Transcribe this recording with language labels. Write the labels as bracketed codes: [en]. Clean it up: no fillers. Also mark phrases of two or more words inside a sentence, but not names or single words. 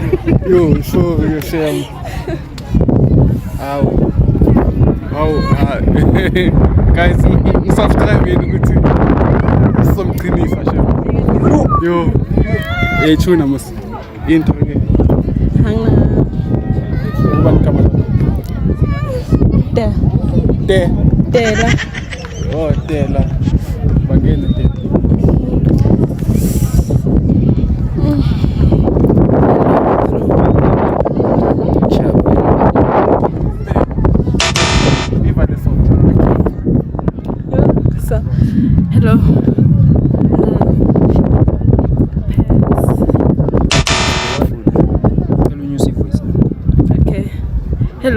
[zu] Yo, sorry yoshem. Awu. Guys, subscribe ukuthi somqinisa shem. Yo. Chuna mos. Into ke. Hanga. Ubani kamera. Tela. Oh, Tela. Bangene Tela. [en] Hello. Okay. Hello.